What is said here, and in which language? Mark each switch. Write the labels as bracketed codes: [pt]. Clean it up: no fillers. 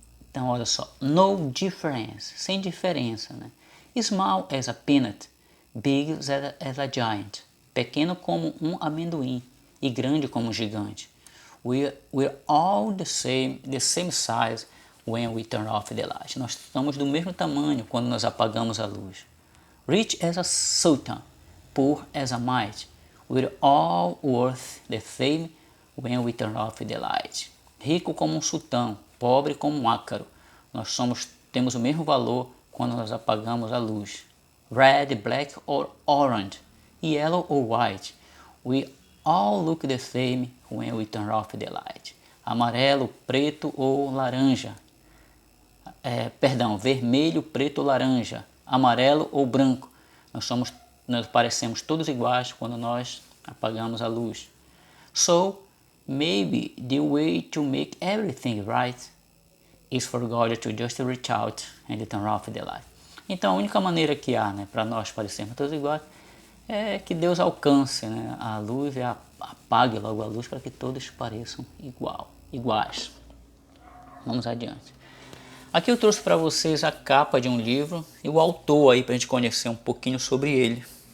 [pt] Então olha só, [en] no difference, [pt] sem diferença, né? [en] Small as a peanut, big as a giant, [pt] pequeno como um amendoim e grande como um gigante. [en] We're all the same size when we turn off the light. [pt] Nós estamos do mesmo tamanho quando nós apagamos a luz. [en] Rich as a sultan, poor as a mite. We're all worth the same when we turn off the light. [pt] Rico como um sultão, pobre como um ácaro. Nós temos o mesmo valor quando nós apagamos a luz. [en] Red, black or orange, yellow or white. We all look the same when we turn off the light. [pt] Amarelo, preto ou laranja. Vermelho, preto ou laranja. Amarelo ou branco. Nós parecemos todos iguais quando nós apagamos a luz. [en] So, maybe the way to make everything right is for God to just reach out and turn off the light. [pt] Então a única maneira que há, né, para nós parecermos todos iguais é que Deus alcance, né, a luz e apague logo a luz para que todos pareçam iguais. Vamos adiante. Aqui eu trouxe para vocês a capa de um livro e o autor aí para a gente conhecer um pouquinho sobre ele.